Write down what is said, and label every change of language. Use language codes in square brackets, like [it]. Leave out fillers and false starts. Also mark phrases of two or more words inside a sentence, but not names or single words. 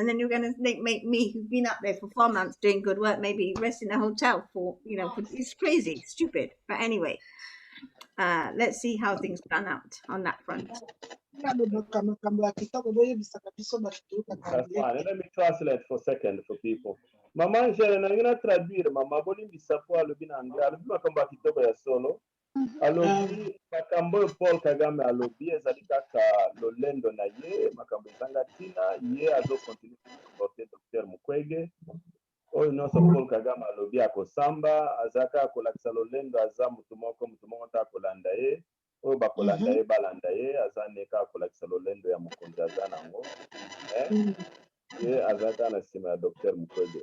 [en] And then you're going to make me, who's been up there for 4 months doing good work, maybe rest in a hotel it's crazy, stupid. But anyway, let's see how things pan out on that front. That's fine. Let me translate for a second for people. [ln] Mama njere na ngina traduire mama boli bisapo alobi na anglais alobi makambo kitoko ya solo alobi makambo Paul Kagame alobi ezali kaka lolendo na ye makambo ezanga tina ye azo [fr] continue porter [ln] Dr Mukwege oyo nyonso Paul Kagame alobi akosamba azaka akolakisa lolendo aza mutu moko ta akolanda ye oyo bakolanda ye balanda ye aza neka akolakisa lolendo ya mokonzi aza nango ye azaka na nsima ya Dr Mukwege.